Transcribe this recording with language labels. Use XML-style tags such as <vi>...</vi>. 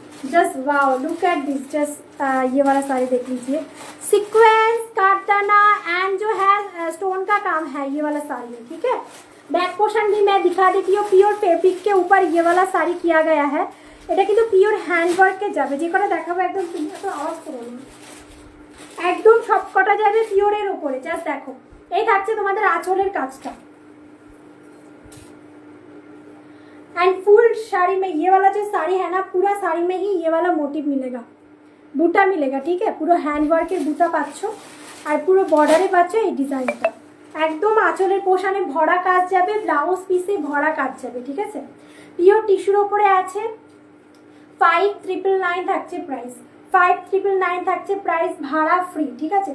<hi>Just wow, look at this, just ये वाला साड़ी देख लीजिए, सीक्वेंस काटना एंड जो है स्टोन का काम है, ये वाला साड़ी है, ठीक है? बैक पोर्शन भी मैं दिखा देती हूँ, प्योर फैब्रिक के ऊपर ये वाला साड़ी किया गया है।</hi> <bn>এটা কিন্তু পিওর হ্যান্ডওয়ার্ক কে যাবে, যে কটা দেখাবো একদম তুমি তো আওয়াজ করো না, একদম সব কটা যাবে পিওরের উপরে। জাস্ট দেখো, এই থাকছে তোমাদের আঁচলের কাজটা,</bn> <hi>एंड फुल साड़ी में ये वाला जो साड़ी है ना, पूरा साड़ी में ही ये वाला मोटिव मिलेगा, बूटा मिलेगा, ठीक है? पूरा हैंडवर्क के बूटा</hi> <bn>पाচ্ছো, আর পুরো বর্ডারে পাচ্ছো এই ডিজাইনটা, একদম আঁচলের পোশানে ভরা কাজ যাবে, ব্লাউজ পিসে ভরা কাজ যাবে, ঠিক আছে? পিওর টিস্যুর ওপরে আছে, 5999 থাকছে প্রাইস, 5999 থাকছে প্রাইস, ভাড়া ফ্রি, ঠিক আছে?</bn>